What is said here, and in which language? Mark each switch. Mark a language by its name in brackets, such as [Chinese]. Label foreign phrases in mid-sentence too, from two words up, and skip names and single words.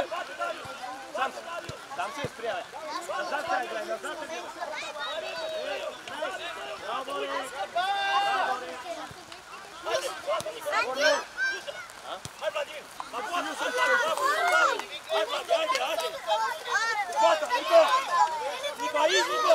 [Bulgarian] Там се спря. Назад се играй, назад се играй. [Romanian] Hai, Vladimir! La poată, să-l facă! Hai, Vlad, haide, haide! Poată, Nico! Nico, aici, Nico!